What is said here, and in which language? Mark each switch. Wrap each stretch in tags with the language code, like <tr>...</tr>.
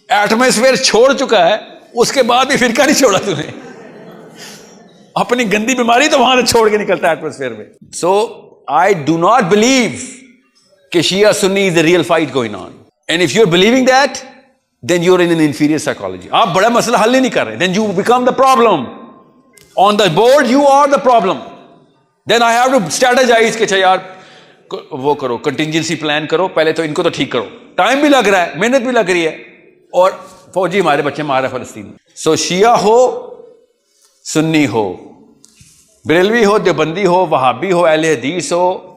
<ur>Atmosphere چھوڑ چکا ہے, اس کے بعد بھی فرقہ نہیں چھوڑا تو نے. اپنی گندی بیماری تو وہاں سے چھوڑ کے نکلتا ہے ایٹماسفیئر میں.</ur> <en>So I do not believe کہ شیعہ سنی is a real fight going on. And if you are believing that then you're in an inferior psychology.</en> <ur>آپ بڑا مسئلہ حل ہی نہیں کر رہے.</ur> <en>then you become the problem. on the board you are the problem. then I have to strategize</en> <ur>کہ یار وہ کرو, contingency plan کرو, پہلے تو ان کو تو ٹھیک کرو. ٹائم بھی لگ رہا ہے, محنت بھی لگ رہی ہے, اور فوجی ہمارے بچے مار رہے فلسطین. سو شیعہ ہو, سنی ہو, بریلوی ہو, دیوبندی ہو, وہابی ہو, اہل حدیث ہو,</ur>